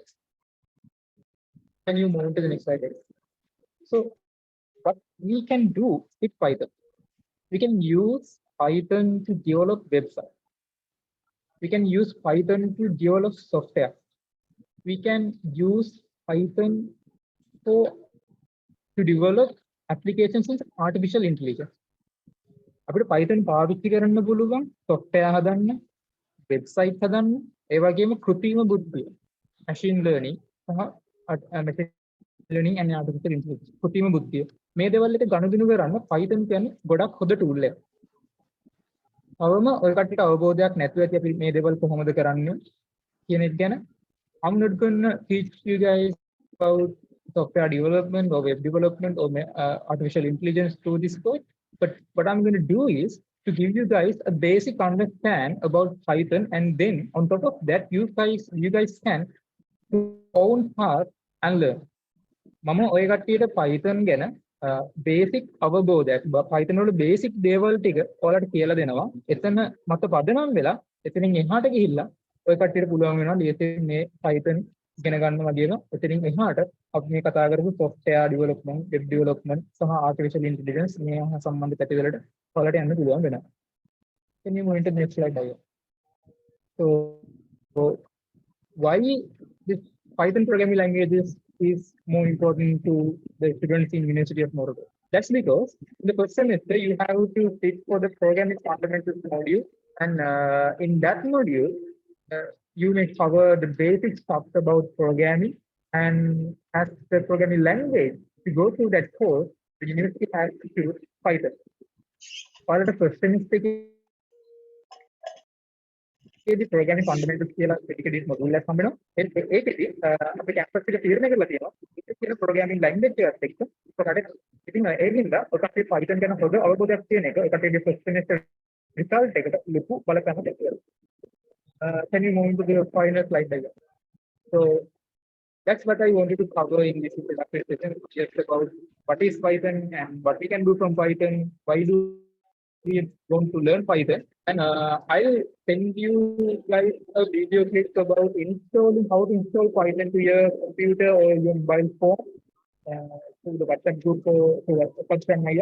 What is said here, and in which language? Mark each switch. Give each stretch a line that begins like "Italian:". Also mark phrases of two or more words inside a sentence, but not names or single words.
English: Can you move to the next slide? So what we can do with Python, we can use Python to develop websites. We can use Python to develop software. We can use Python to develop applications in artificial intelligence.
Sinhala: අපිට Python පාවිච්චි කරන්න පුළුවන් software හදන්න, website හදන්න, ඒ වගේම කෘත්‍රිම බුද්ධිය,
English: machine learning
Sinhala: සහ
English: machine learning and artificial intelligence.
Sinhala: කෘත්‍රිම බුද්ධිය. මේ දේවල් එක ගනුදෙනු කරන්න Python කියන්නේ ගොඩක් හොඳ tool එකක්. අවම ඔය කට්ටියට අවබෝධයක් නැතුව ඇති අපි මේ දේවල් කොහොමද කරන්නේ කියන එක ගැන.
English: I'm not going to teach you guys about software development or web development or artificial intelligence through this code, but what I'm going to do is to give you guys a basic understand about Python, and then on top of that you guys can do own part and learn.
Sinhala: මම ඔය කට්ටියට Python ගැන basic අවබෝධයක් Python වල basic දේවල් ටික ඔයාලට කියලා දෙනවා. එතන මත පදනම් වෙලා එතනින් එහාට ගිහිල්ලා ඔය කට්ටියට පුළුවන් වෙනවා ලියසින් මේ Python ඉගෙන ගන්නවා කියලා. එතනින් එහාට අපි මේ කතා කරපු
English: software development, web development
Sinhala: සහ
English: artificial intelligence
Sinhala: මේ සම්බන්ධ පැතිවලට ඔයාලට යන්න පුළුවන් වෙනවා.
English: Can you move into the next slide? So why this Python programming languages is more important to the students in University of Morocco? That's because in the first semester you have to sit for the programming fundamentals module, and in that module you may cover the basic stuff about programming, and as the programming language to go through that course, the university has to choose Python. For the first semester the programming fundamentals කියලා dedicated module
Sinhala: එකක් හම්බ වෙනවා. ඒකෙදි අපි කැම්පස් එක තීරණය කරලා තියෙනවා ඒක කියන
English: programming language
Sinhala: එකත් එක්ක ඔකට ඉතින් ඒකින්ද ඔකට Python ගැන හොඳ අවබෝධයක් තියෙන එක ඒකට ඒ
English: first semester result
Sinhala: එකට ලොකු බලපෑමක් ඇති වෙනවා.
English: Can you move to the final slide diagram? So that's what I wanted to cover in this introductory session, just about what is Python and what we can do from Python, why do we want to learn Python, and I'll send you guys a video clip about installing how to install Python to your computer or your mobile phone to the WhatsApp group for Pakistan Maya.